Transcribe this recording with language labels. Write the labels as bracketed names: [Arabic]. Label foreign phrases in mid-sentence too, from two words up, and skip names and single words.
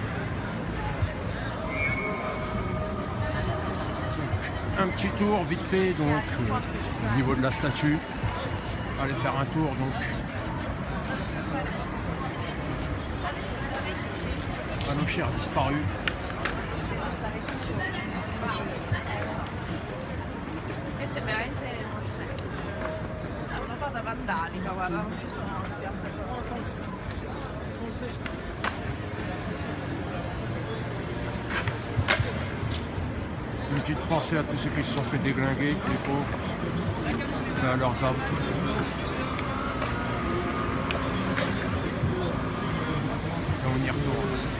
[French] Un petit tour vite fait donc au niveau de la statue. Aller faire un tour donc à nos chers disparus. [Italian] Questa è veramente una cosa vandalica, guarda, non ci sono [French] Une petite pensée à tous ceux qui se sont fait déglinguer, les pauvres, et à leurs âmes. Et on y retourne.